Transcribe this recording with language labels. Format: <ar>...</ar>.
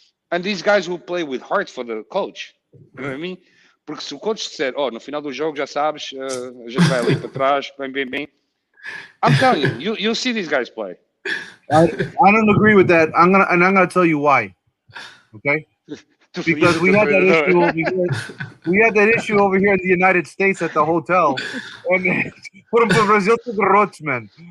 <en>And these guys will play with heart for the coach. You know what I mean?</en> <pt>Porque se o coach disser, no final do jogo já sabes, a gente vai ali para trás, bem.</pt> <en>I'm telling you, you'll see these guys play. I don't agree with that. I'm gonna tell you why. Okay? Because we had that issue over here. We had that issue over here in the United States at the hotel. And put him for Brazil to the roads, man.</en>